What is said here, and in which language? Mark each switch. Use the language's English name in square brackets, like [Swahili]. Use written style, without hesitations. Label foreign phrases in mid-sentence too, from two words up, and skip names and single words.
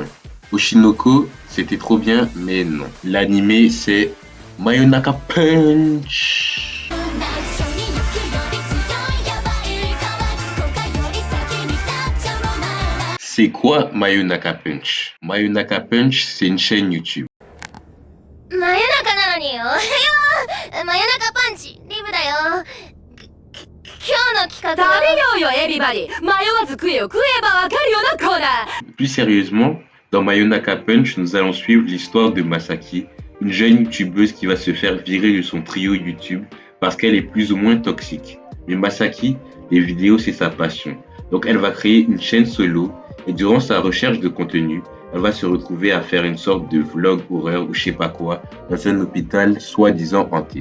[French] Oshinoko, c'était trop bien, mais non. L'animé, c'est Mayonaka Punch. C'est quoi Mayonaka Punch? Mayonaka Punch, c'est une chaîne YouTube. [Japanese] 真夜中なのにおはよう。真夜中パンチリブだよ。今日の企画は食べようよエビバディ。迷わず食えよ、食えばわかるよなコーナー。 [French] Plus sérieusement, dans Mayonaka Punch, nous allons suivre l'histoire de Masaki, une jeune youtubeuse qui va se faire virer de son trio YouTube parce qu'elle est plus ou moins toxique. Mais Masaki, les vidéos c'est sa passion. Donc elle va créer une chaîne solo et durant sa recherche de contenu, elle va se retrouver à faire une sorte de vlog horreur ou je sais pas quoi dans un hôpital soi-disant hanté.